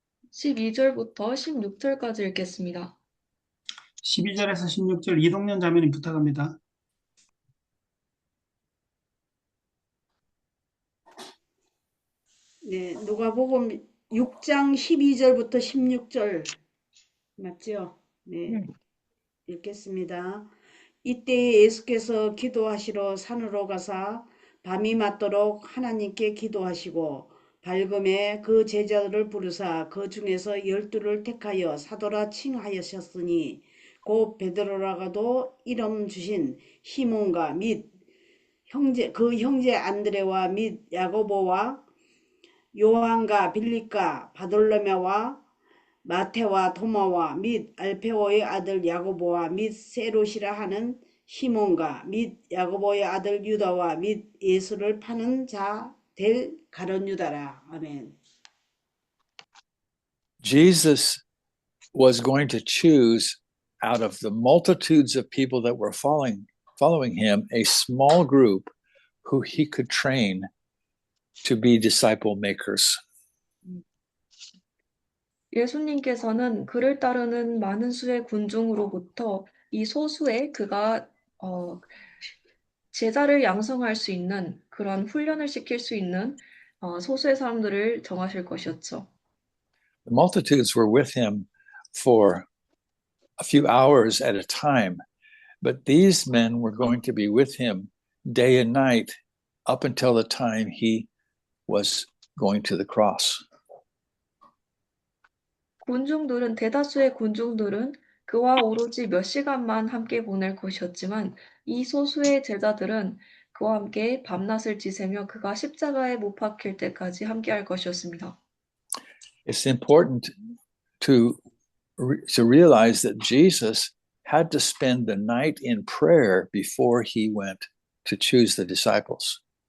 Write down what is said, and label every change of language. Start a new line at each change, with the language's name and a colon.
Korean: 12절부터 16절까지 읽겠습니다. 12절에서 16절 이동년 자매님 부탁합니다. 네, 누가복음 6장 12절부터 16절 맞죠? 네, 읽겠습니다. 이때 예수께서 기도하시러 산으로 가사 밤이 맞도록 하나님께 기도하시고 밝음에 그 제자들을 부르사 그 중에서 12를 택하여 사도라 칭하셨으니 곧 베드로라고도 이름 주신 시몬과 및 그 형제 안드레와 및 야고보와 요한과 빌립과 바돌로메와 마테와 도마와 및 알페오의 아들 야고보와 및 세롯이라 하는 시몬과 및 야고보의 아들 유다와 및 예수를 파는 자 될 가룟 유다라. 아멘.
English: Jesus was going to choose out of the multitudes of people that were following him a small group who he could train to be disciple makers.
Korean: 예수님께서는 그를 따르는 많은 수의 군중으로부터 이 소수의 그가 제자를 양성할 수 있는 그런 훈련을 시킬 수 있는 소수의 사람들을 정하실 것이었죠.
English: The multitudes were with him for a few hours at a time, but these men were going to be with him day and night up until the time he was going to the cross.
Korean: 대다수의 군중들은 그와 오로지 몇 시간만 함께 보낼 것이었지만 이 소수의 제자들은 그와 함께 밤낮을 지새며 그가 십자가에 못 박힐 때까지 함께할 것이었습니다.
English: It's important to realize that Jesus had to spend the night in prayer before he went to choose the disciples.